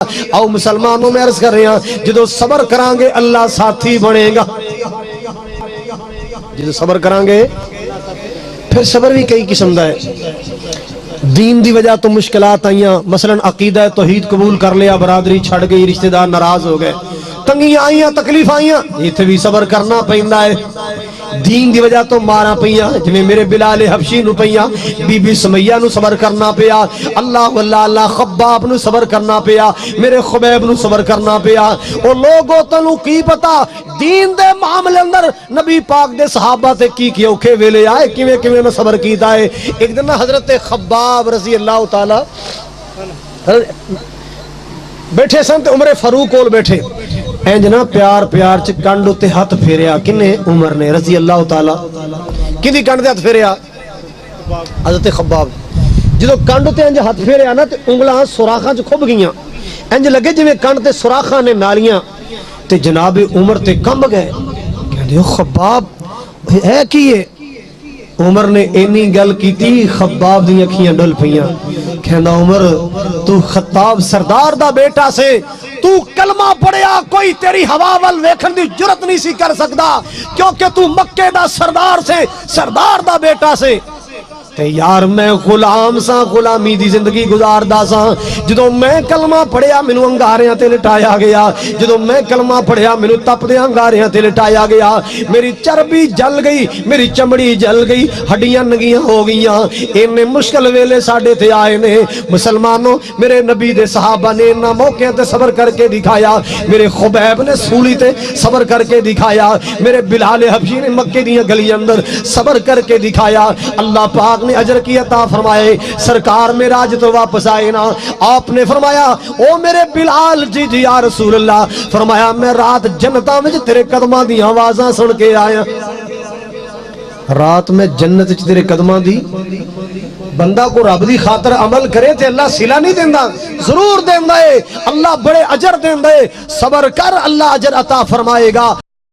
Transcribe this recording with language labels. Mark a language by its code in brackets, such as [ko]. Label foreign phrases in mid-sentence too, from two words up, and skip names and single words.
[ur] آؤ مسلمانوں میں عرض کر رہے ہیں [pa] جدو صبر کران گے اللہ ساتھی بنے گا، جدو صبر کران گے پھر صبر بھی کئی قسم دا ہے۔ دین دی وجہ تو مشکلات آئیاں، مثلا عقیدہ توحید قبول کر لیا، برادری چھڑ گئی، رشتہ دار ناراض ہو گئے، تنگیاں آئیاں، تکلیف آئیاں، یہ تھے بھی صبر کرنا پہندہ ہے۔ دین دی وجہ تو مارا پئیاں، جنہیں میرے بلال حبشی نو پئیاں، بی بی سمیہ نو صبر کرنا پیا، اللہ اللہ خباب نو صبر کرنا پیا، میرے خبیب نو صبر کرنا پیا۔ اور لوگوں تنو کی پتا دین دے معاملے اندر نبی پاک دے صحابہ تے کی اوکھے ویلے آئے، کیویں میں صبر کیتا ہے۔ ایک دن حضرت خباب [ar] رضی اللہ تعالی [pa] بیٹھے سن تے عمر فاروق کول بیٹھے، اینج نا پیار پیار چ کنڈ تے ہاتھ پھیریا، کنے؟ عمر نے [ar] رضی اللہ تعالی۔ [pa] کدی کنڈ تے ہاتھ پھیریا؟ حضرت خباب۔ جدو کنڈ تے انج ہاتھ پھیریا نا تے انگلاں سوراخاں چ کھب گئیاں، انج لگے جویں کنڈ تے سوراخاں نے نالیاں، تے جناب عمر تے کمب گئے، کہندے او خباب ہے کی ہے؟ عمر نے اینی گل کیتی، خباب دی اکھیاں ڈل پئیاں، کہندا عمر تو خطاب سردار دا بیٹا سے، تو کلمہ پڑھیا کوئی تیری ہوا ول ویکھن دی جرت نہیں سی کر سکدا، کیونکہ تو مکے دا سردار سے، سردار دا بیٹا سے۔ تے یار میں غلام سا، غلامی دی زندگی گزار دا سا، جدو میں کلمہ پڑھیا مینوں انگاریاں تے لٹایا گیا، جدو میں کلمہ پڑھیا مینوں تپ دے انگاریاں تے لٹایا گیا، میری چربی جل گئی، میری چمڑی جل گئی، ہڈیاں نگیاں ہو گئیاں، اینے مشکل ویلے ساڈے تے آئے نے۔ مسلمانوں میرے نبی دے صحابہ نے انہاں موقع تے صبر کر کے دکھایا، میرے خبیب نے سولی تے صبر کر کے دکھایا، میرے بلال حبشی نے مکے دیاں گلی اندر صبر کر کے دکھایا۔ اللہ پاک نے اجر کی عطا فرمائے۔ سرکار معراج تو واپس آئے نا، آپ نے فرمایا او میرے بلال جی جی [ar] یا رسول اللہ، [pa] فرمایا میں رات جنتاں وچ تیرے قدماں دی آوازاں سن کے آیا، رات میں جنت وچ تیرے قدماں دی۔ بندہ کو رب دی خاطر عمل کرے تے اللہ صلہ نہیں دیندا، ضرور دیندا ہے، اللہ بڑے اجر دیندا ہے۔ صبر کر اللہ اجر عطا فرمائے گا۔